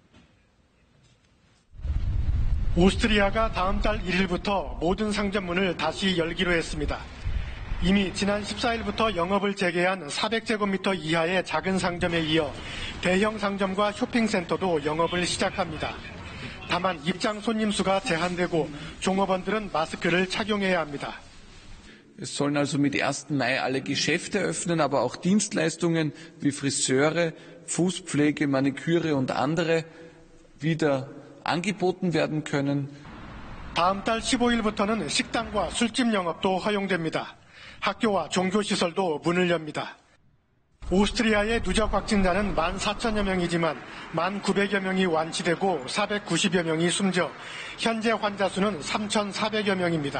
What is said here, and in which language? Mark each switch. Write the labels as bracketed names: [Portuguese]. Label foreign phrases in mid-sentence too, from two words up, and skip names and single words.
[Korean] 오스트리아가 다음 달 1일부터 모든 상점문을 다시 열기로 했습니다. 이미 지난 14일부터 영업을 재개한 400제곱미터 이하의 작은 상점에 이어 대형 상점과 쇼핑센터도 영업을 시작합니다. 다만 입장 손님 수가 제한되고 종업원들은 마스크를 착용해야 합니다. [German] Es sollen also mit 1. Mai alle Geschäfte öffnen, aber auch Dienstleistungen wie Friseure, Fußpflege, Maniküre und andere wieder angeboten werden können. [Korean] 다음 달 15일부터는 식당과 술집 영업도 허용됩니다. 학교와 종교시설도 문을 엽니다. 오스트리아의 누적 확진자는 14,000여 명이지만 1,900여 명이 완치되고 490여 명이 숨져 현재 환자 수는 3,400여 명입니다.